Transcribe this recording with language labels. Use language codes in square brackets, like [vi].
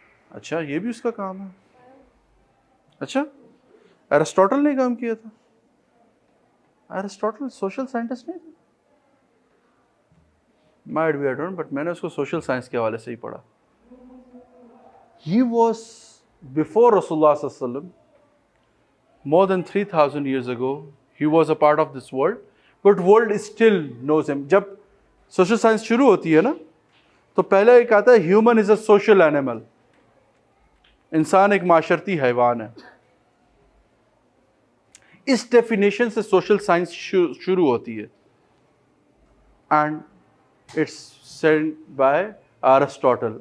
[ur] اچھا یہ بھی اس کا کام ہے, اچھا ایرسٹوٹل نے کام کیا تھا. ایرسٹوٹل سوشل سائنٹسٹ نہیں تھا, [en] might be I don't, but [ur] میں نے اس کو سوشل سائنس کے حوالے سے ہی پڑھا. [en] He was before Rasulullah sallallahu alaihi wasallam, more than 3000 years ago, he was a part of this world, but world still knows him. [ur] جب سوشل سائنس شروع ہوتی ہے نا تو پہلے ایک آتا ہے [en] human is a social animal, [ur] انسان ایک معاشرتی حیوان ہے. اس ڈیفینیشن سے سوشل سائنس شروع ہوتی ہے, [en] and it's said by [ur] Aristotle.